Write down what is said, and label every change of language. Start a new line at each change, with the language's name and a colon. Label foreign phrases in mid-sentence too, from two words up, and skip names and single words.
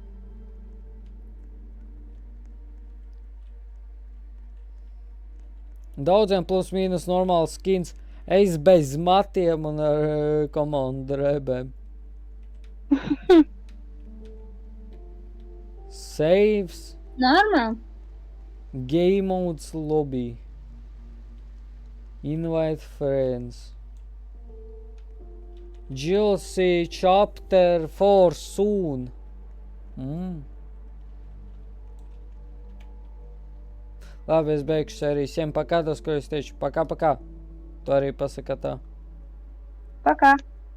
Latvian: Daudziem plus mīnus normāls skins. Es bez matiem un ar komandu drēbēm. Saves. Normāli.
English: Game modes lobby. Invite friends. GLC chapter 4 soon.
Latvian: Labi, es beigšu sēriju.
Russian: Всем пока, до скорой встречи. Пока-пока.
Latvian: Tu arī pasaka tā. Pakā.